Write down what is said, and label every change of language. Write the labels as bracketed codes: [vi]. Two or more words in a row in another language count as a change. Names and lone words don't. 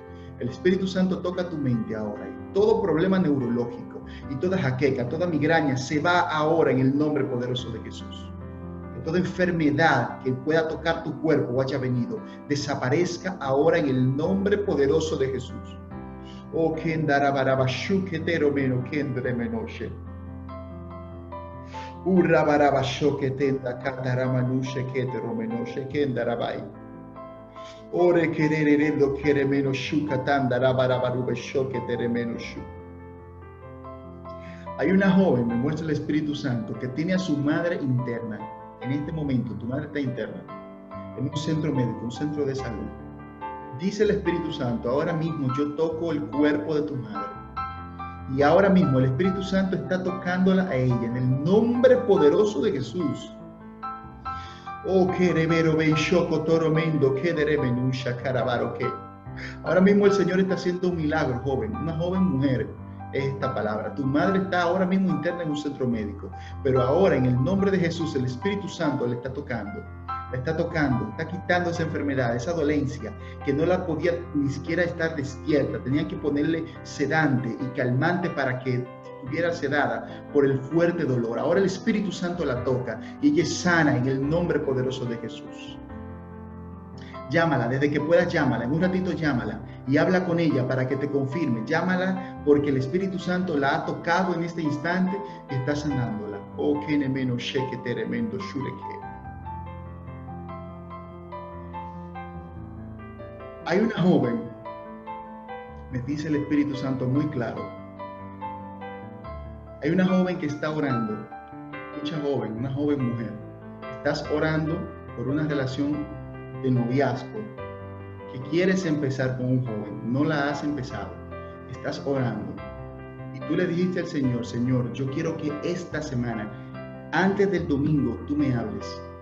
[es] El Espíritu Santo toca tu mente ahora y todo problema neurológico y toda jaqueca, toda migraña se va ahora en el nombre poderoso de Jesús. Toda enfermedad que pueda tocar tu cuerpo o haya venido, desaparezca ahora en el nombre poderoso de Jesús. Oh, kendarabarabashu keteromeno kendremenoshe. Urabarabasho ketenda kataramanushe keteromenoshe kendarabai. Ore kererendo keremenoshu katandarabarabasho keteremenoshu. Hay una joven, me muestra el Espíritu Santo, que tiene a su madre interna. En este momento, tu madre está interna, en un centro médico, un centro de salud. Dice el Espíritu Santo, ahora mismo yo toco el cuerpo de tu madre. Y ahora mismo el Espíritu Santo está tocándola a ella, en el nombre poderoso de Jesús. Oh, que revero ben shoko toromendo, que deremenusha carabaro que. Ahora mismo el Señor está haciendo un milagro, joven, una joven mujer. Esta palabra, tu madre está ahora mismo interna en un centro médico, pero ahora en el nombre de Jesús el Espíritu Santo le está tocando, está quitando esa enfermedad, esa dolencia que no la podía ni siquiera estar despierta, tenían que ponerle sedante y calmante para que estuviera sedada por el fuerte dolor. Ahora el Espíritu Santo la toca y ella es sana en el nombre poderoso de Jesús. Llámala, desde que puedas llámala, en un ratito llámala y habla con ella para que te confirme. Llámala porque el Espíritu Santo la ha tocado en este instante y está sanándola. Oh, que nemeno sheke teremendo shureke. Hay una joven, me dice el Espíritu Santo muy claro. Hay una joven que está orando, una joven mujer. Estás orando por una relación de noviazgo, que quieres empezar con un joven, no la has empezado, estás orando y tú le dijiste al Señor, Señor, yo quiero que esta semana, antes del domingo, tú me hables.